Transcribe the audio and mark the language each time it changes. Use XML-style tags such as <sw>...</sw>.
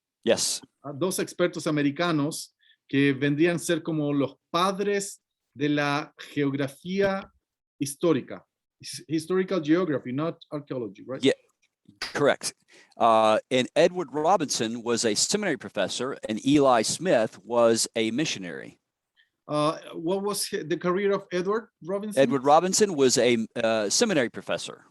<en>Yes.</en> <es>Dos expertos americanos que vendrían a ser como los padres de la geografía histórica.</es> <en>Historical geography, not archaeology, right? Yeah, correct. And Edward Robinson was a seminary professor, and Eli Smith was a missionary. What was the career of Edward Robinson? Edward Robinson was a seminary professor.</en>